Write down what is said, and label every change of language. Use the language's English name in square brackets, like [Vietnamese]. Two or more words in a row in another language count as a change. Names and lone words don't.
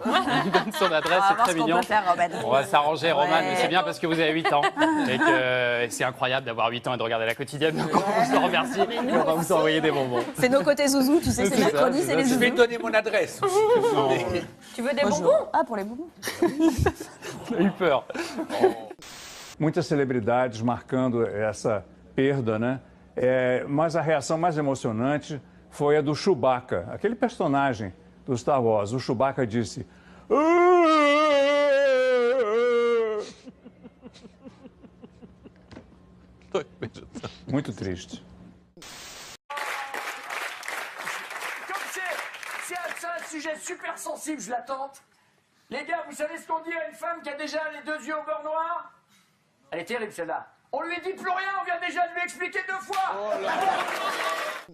[French] Il donne son adresse, c'est très mignon. On va s'arranger, Romane, mais c'est bien parce que vous avez 8 ans et que c'est incroyable d'avoir 8 ans et de regarder la quotidienne. Donc on vous en remercie et on va vous envoyer des bonbons. C'est nos côtés zouzou, tu sais, c'est mercredi, c'est les zouzous. Je vais donner mon adresse. Tu veux des bonbons? Ah, pour les bonbons. J'ai eu peur. [Portuguese] Muitas celebridades marcando essa perda, né? Mas a reação mais emocionante foi a do Chewbacca, aquele personagem do Star Wars. O Chewbacca disse... Muito triste. [French] Comme c'est un sujet super sensible, je l'attends. Les gars, vous savez ce qu'on dit à une femme qui a déjà les 2 yeux au beurre noir? Elle est terrible celle-là. On lui dit plus rien, on vient déjà de lui expliquer 2 fois. Oh là là.